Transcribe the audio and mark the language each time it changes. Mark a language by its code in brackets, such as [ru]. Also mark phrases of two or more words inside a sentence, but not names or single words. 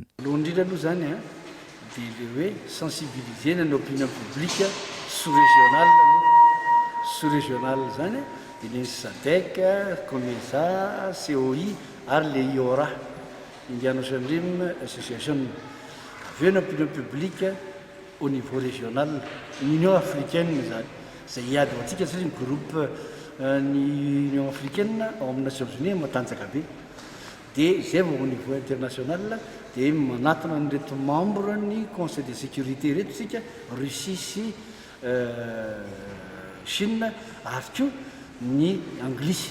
[mg] Indrindra aloha zany dia le hoe sensibiliser ny [fr] opinion publique sous-régional [mg] zany dia ny SADC, COMESA, COI ary le IORA, Indian Ocean Rim Association. Aveo ny [fr] opinion publique au niveau régional, l'Union africaine [mg] zany izay hiady ho antsika satria ny groupe ny Union africaine ao amin'ny Nations Unies matanjaka be. Dia zay vao [fr] au niveau international [mg] dia manatona nyreto membre ny Conseil de sécurité reto sika Russie sy Chine ary koa ny Anglisy.